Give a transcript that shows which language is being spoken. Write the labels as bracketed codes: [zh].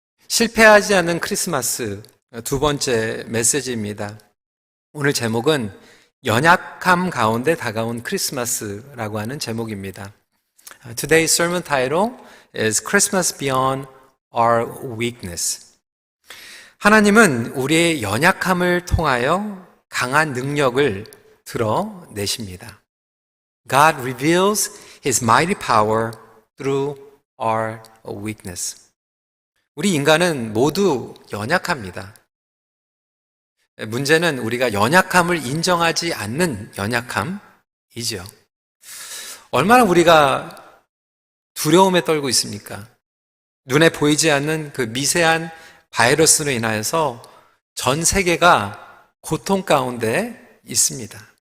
[ko] 실패하지 않는 크리스마스 두 번째 메시지입니다. 오늘 제목은 연약함 가운데 다가온 크리스마스라고 하는 제목입니다. [en] Today's sermon title is Christmas Beyond Our Weakness. [ko] 하나님은 우리의 연약함을 통하여 강한 능력을 드러내십니다. [en] God reveals His mighty power through our weakness. [ko] 우리 인간은 모두 연약합니다. 문제는 우리가 연약함을 인정하지 않는 연약함이죠. 얼마나 우리가 두려움에 떨고 있습니까? 눈에 보이지 않는 그 미세한 바이러스로 인하여서 전 세계가 고통 가운데 있습니다.